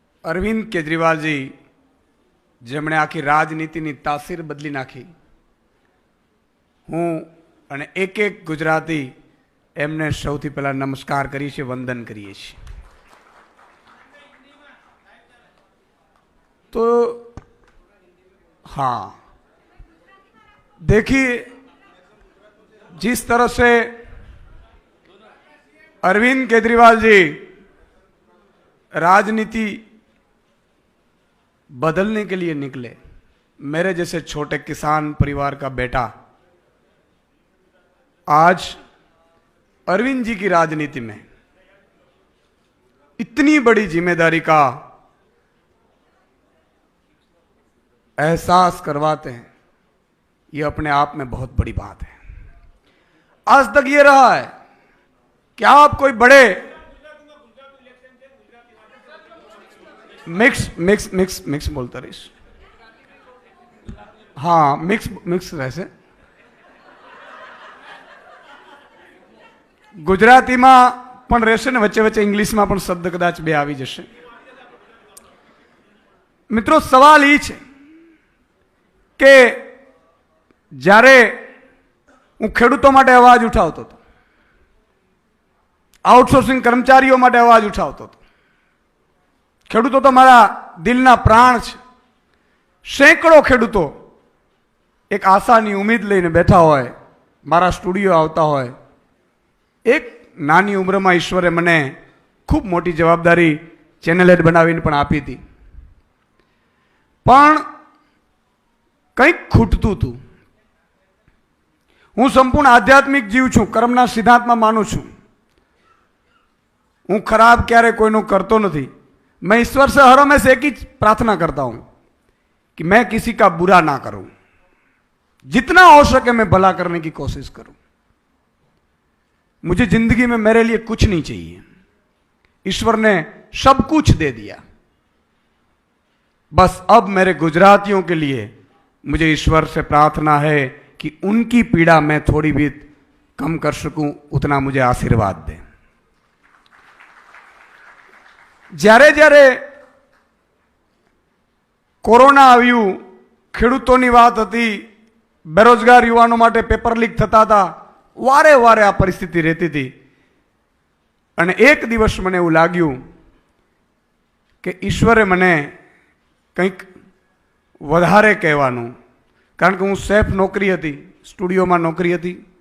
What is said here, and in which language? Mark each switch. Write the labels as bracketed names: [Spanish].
[Gujarati] અરવિંદ કેજરીવાલજી જેમણે આખી રાજનીતિની તાસીર બદલી નાખી, હું અને એક એક ગુજરાતી એમને સૌથી પહેલા નમસ્કાર કરીએ છીએ, વંદન કરીએ છીએ। [Hindi] तो हाँ, देखिए जिस तरह से अरविंद केजरीवाल जी राजनीति बदलने के लिए निकले, मेरे जैसे छोटे किसान परिवार का बेटा आज अरविंद जी की राजनीति में इतनी बड़ी जिम्मेदारी का एहसास करवाते हैं, ये अपने आप में बहुत बड़ी बात है। आज तक ये रहा है कि आप कोई बड़े मिक्स मिक्स मिक्स मिक्स बोलता रहीश, हाँ मिक्स मिक्स रहશે। [Gujarati] ગુજરાતીમાં પણ રહેશે ને વચ્ચે વચ્ચે ઇંગ્લિશમાં પણ શબ્દ કદાચ બે આવી જશે। મિત્રો, સવાલ એ છે કે જ્યારે હું ખેડૂતો માટે અવાજ ઉઠાવતો હતો, આઉટસોર્સિંગ કર્મચારીઓ માટે અવાજ ઉઠાવતો હતો, ખેડૂતો તો મારા દિલના પ્રાણ છે। સેંકડો ખેડૂતો એક આશાની ઉમ્મીદ લઈને બેઠા હોય, મારા સ્ટુડિયો આવતા હોય। એક નાની ઉંમરમાં ઈશ્વરે મને ખૂબ મોટી જવાબદારી ચેનલ હેડ બનાવીને પણ આપી હતી, પણ કંઈક ખૂટતું હતું। હું સંપૂર્ણ આધ્યાત્મિક જીવ છું, કર્મના સિદ્ધાંતમાં માનું છું। હું ખરાબ ક્યારે કોઈનું કરતો નથી। [Hindi] मैं ईश्वर से हर हमेशा एक ही प्रार्थना करता हूं कि मैं किसी का बुरा ना करूं, जितना हो सके मैं भला करने की कोशिश करूं। मुझे जिंदगी में मेरे लिए कुछ नहीं चाहिए, ईश्वर ने सब कुछ दे दिया। बस अब मेरे गुजरातियों के लिए मुझे ईश्वर से प्रार्थना है कि उनकी पीड़ा मैं थोड़ी भी कम कर सकूं, उतना मुझे आशीर्वाद दें। [Gujarati] જ્યારે જ્યારે કોરોના આવ્યું, ખેડૂતોની વાત હતી, બેરોજગાર યુવાનો માટે પેપર લીક થતા હતા, વારે વારે આ પરિસ્થિતિ રહેતી હતી। અને એક દિવસ મને એવું લાગ્યું કે ઈશ્વરે મને કંઈક વધારે કહેવાનું, કારણ કે હું સેફ નોકરી હતી, સ્ટુડિયોમાં નોકરી હતી।